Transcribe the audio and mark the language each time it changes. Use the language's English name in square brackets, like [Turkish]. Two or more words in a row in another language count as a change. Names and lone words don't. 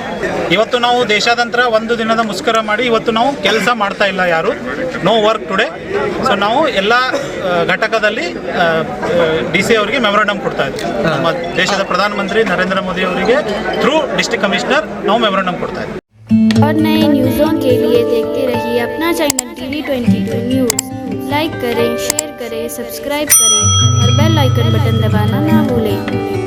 [Kannada] ಇವತ್ತು ನಾವು ದೇಶಾದ್ಯಂತ 1 ದಿನದ ಮುಷ್ಕರ ಮಾಡಿ ಇವತ್ತು ನಾವು ಕೆಲಸ ಮಾಡ್ತಾ ಇಲ್ಲ, ಯಾರು [English] no work today. [Kannada] ಸೊ ನಾವು ಎಲ್ಲ ಘಟಕದಲ್ಲಿ DC ಅವರಿಗೆ ಮೆಮೊರಾಂಡಮ್ ಕೊಡ್ತಾ ಇದ್ದೀವಿ. ನಮ್ಮ ದೇಶದ ಪ್ರಧಾನಮಂತ್ರಿ ನರೇಂದ್ರ ಮೋದಿ ಅವರಿಗೆ [English] through district commissioner [Kannada] ನಾವು ಮೆಮೊರಾಂಡಮ್ ಕೊಡ್ತಾ ಇದ್ದೀವಿ. [Hindi] और नए न्यूज़ों के लिए देखते रहिए अपना चैनल TV22 न्यूज़। लाइक करें, शेयर करें, सब्सक्राइब करें और [English] bell icon button [Hindi] दबाना ना भूलें।